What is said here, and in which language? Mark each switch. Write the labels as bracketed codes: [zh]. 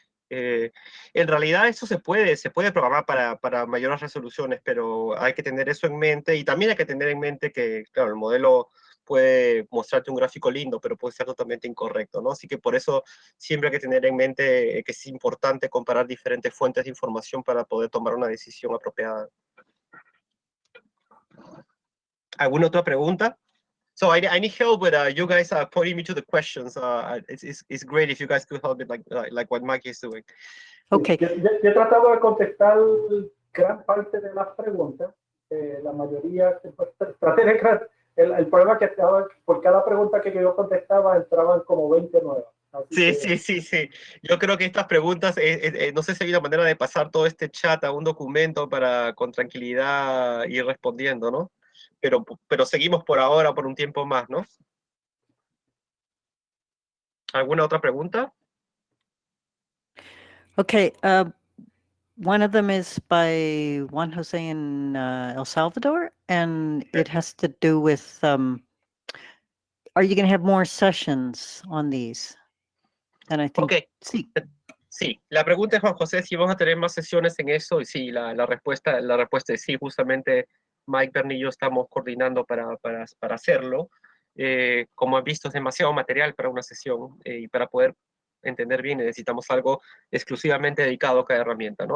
[es] En realidad eso se puede programar para mayores resoluciones, pero hay que tener eso en mente, y también hay que tener en mente que, claro, el modelo puede mostrarte un gráfico lindo, pero puede ser totalmente incorrecto, ¿no? Así que por eso siempre hay que tener en mente que es importante comparar diferentes fuentes de información para poder tomar una decisión apropiada. ¿Alguna otra pregunta? [en] So I need help with you guys pointing me to the questions. It's great if you guys could help me like what Mike is doing. Okay. [es] Yo he tratado de contestar gran parte de las preguntas. La mayoría, traté de el problema que estaba, por cada pregunta que yo contestaba entraban como 20 nuevas. Así Sí, que, sí. Yo creo que estas preguntas, no sé si hay una manera de pasar todo este chat a un documento para con tranquilidad ir respondiendo, ¿no? Pero seguimos por ahora por un tiempo más, ¿no? ¿Alguna otra pregunta? [en] Okay, one of them is by Juan Jose in El Salvador, and it has to do with, are you going to have more sessions on these? And I think, [es] Ok, sí. sí. La pregunta es, Juan José, si vamos a tener más sesiones en eso, y sí, la respuesta es sí. Justamente Mike, Bernie y yo estamos coordinando para hacerlo. Como han visto, es demasiado material para una sesión, y para poder entender bien necesitamos algo exclusivamente dedicado a cada herramienta, ¿no?